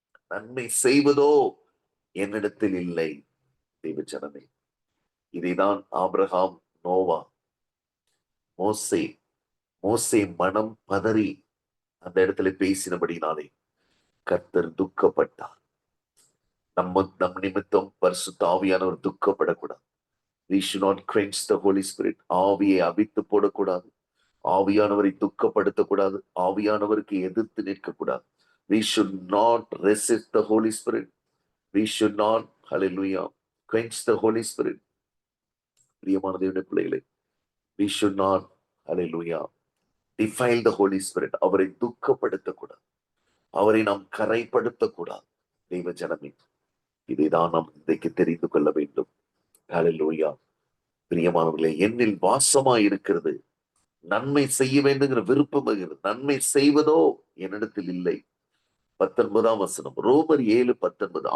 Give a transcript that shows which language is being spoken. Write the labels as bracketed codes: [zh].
[ta] நன்மை செய்வதோ என்னிடத்தில் இல்லை. தேவஜனமே, இதைதான் ஆபிரகாம், நோவா, மோசே மோசே மனம் பதறி அந்த இடத்துல பேசினபடினாலே கர்த்தர் துக்கப்பட்டார். நம் நிமித்தம் பரிசுத்த ஆவியானவர் துக்கப்படக்கூடாது. [en] We should not quench the Holy Spirit. [ta] ஆவியை அவித்து போடக்கூடாது. ஆவியானவரை துக்கப்படுத்தக்கூடாது. ஆவியானவருக்கு எதிர்த்து நிற்கக்கூடாது. [en] We should not resist the Holy Spirit. We should not, hallelujah, quench the Holy Spirit. [ta] பிரியமான தேவனுடைய பிள்ளைகளே, [en] we should not, hallelujah, defile the Holy Spirit. [ta] அவரை துக்கப்படுத்தக்கூடாது. அவரை நாம் கரைப்படுத்தக்கூடாது. தெய்வ ஜனமே, இதைதான் நாம் இன்றைக்கு தெரிந்து கொள்ள வேண்டும். ஹல்லேலூயா. பிரியமானவர்களே, என்னில் வாசமா இருக்கிறது. நன்மை செய்ய வேண்டுங்கிற விருப்பம் இருக்கிறது. நன்மை செய்வதோ என்னிடத்தில் இல்லை. 19ஆம் வசனம், ரோமர் 7:19.